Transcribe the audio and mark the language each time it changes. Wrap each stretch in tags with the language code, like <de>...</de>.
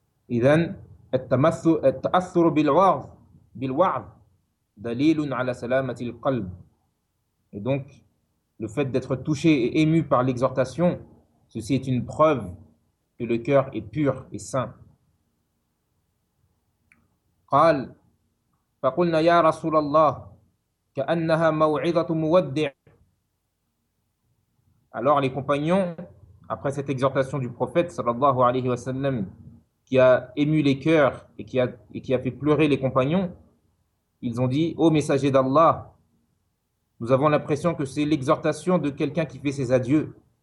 <ar>إذن التأثر بالوعظ دليل على سلامة القلب.</ar> <fr>Et donc, le fait d'être touché et ému par l'exhortation, ceci est une preuve que le cœur est pur et saint.</fr> <ar>قال فقلنا يا رسول الله كأنها موعظة مودع.</ar> <fr>Alors les compagnons, après cette exhortation du prophète</fr> <ar>sallallahu alayhi wa sallam,</ar> <fr>qui a ému les cœurs et qui a fait pleurer les compagnons, ils ont dit, ô messager d'Allah, nous avons l'impression que c'est l'exhortation de quelqu'un qui fait ses adieux.</fr>